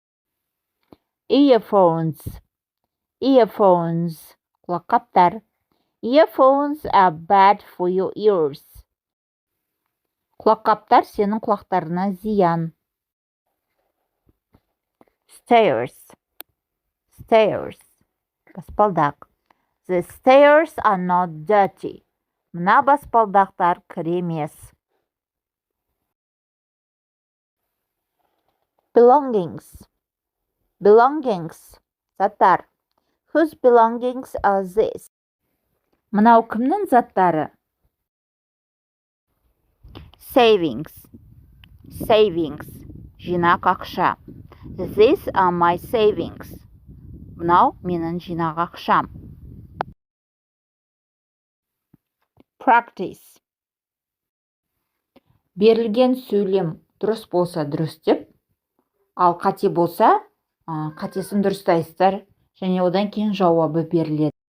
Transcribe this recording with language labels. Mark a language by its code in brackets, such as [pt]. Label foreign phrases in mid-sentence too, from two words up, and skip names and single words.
[en] Earphones. Earphones. [kk] Құлаққаптар. [en] Earphones are bad for your ears. [kk] Құлаққаптар сенің құлақтарына зиян. [en] Stairs. Stairs. [kk] Баспалдақ. [en] The stairs are not dirty. [kk] Мына баспалдақтар кір емес. [en] Belongings. [kk] Belongings. Заттар. [en] Whose belongings are this? [kk] Мынау кімнің заттары? [en] Savings. Savings. [kk] Жинақ ақша. [en] These are my savings. [kk] Мынау менің жинақ ақшам. [en] Practice. [kk] Берілген сөйлем дұрыс болса дұрыс деп, ал қате болса, қатесін дұрыстайсыздар, және одан кейін жауабы беріледі.